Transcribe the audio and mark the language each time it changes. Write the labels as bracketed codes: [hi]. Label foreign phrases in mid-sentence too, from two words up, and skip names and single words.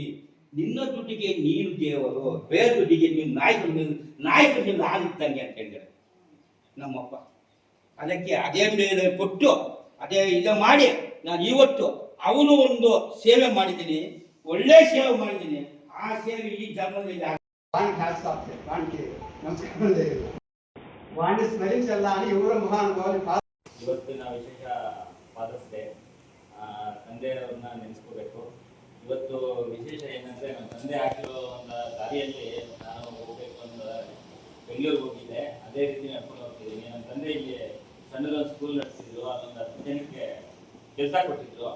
[kn] ನಿನ್ನ ದುಡ್ಡಿಗೆ ನೀನು ದೇವರು, ಬೇರೆ ದುಡ್ಡಿಗೆ ನೀವು ನಾಯಕನಿಂದ ಆಗಿದ್ದಂಗೆ ಅಂತ ಹೇಳಿದ್ದಾರೆ ನಮ್ಮಪ್ಪ. ಅದಕ್ಕೆ ಅದೇ ಮೇಲೆ ಕೊಟ್ಟು ಅದೇ ಇದು ಮಾಡಿ ನಾನು ಇವತ್ತು ಅವನು ಒಂದು ಸೇವೆ ಮಾಡಿದ್ದೀನಿ, ಒಳ್ಳೆ ಸೇವೆ ಮಾಡಿದ್ದೀನಿ. ಆ ಸೇವೆ ಈ ಜನ್ಮದಲ್ಲಿ [te] వాడిని స్మరించాలని ఎవరు మహానుభావులు. [kn] ಇವತ್ತಿನ ವಿಶೇಷ ಫಾದರ್ಸ್ ಡೇ. ತಂದೆಯವ್ರನ್ನ ನೆನೆಸ್ಕೋಬೇಕು. ಇವತ್ತು ವಿಶೇಷ ಏನಂದರೆ ನಮ್ಮ ತಂದೆ ಹಾಕಿರೋ ಒಂದು ದಾರಿಯಲ್ಲಿ ನಾನು ಹೋಗಬೇಕು ಅಂತ ಬೆಂಗಳೂರಿಗೆ ಹೋಗಿದ್ದೆ. ಅದೇ ರೀತಿ ನಡ್ಕೊಂಡು ಹೋಗ್ತಿದ್ದೀನಿ. ನಮ್ಮ ತಂದೆ ಇಲ್ಲಿ ಸಣ್ಣದೊಂದು ಸ್ಕೂಲ್ ನಡೆಸಿದ್ರು, ಅಲ್ಲೊಂದು 10 ಜನಕ್ಕೆ ಕೆಲಸ ಕೊಟ್ಟಿದ್ರು.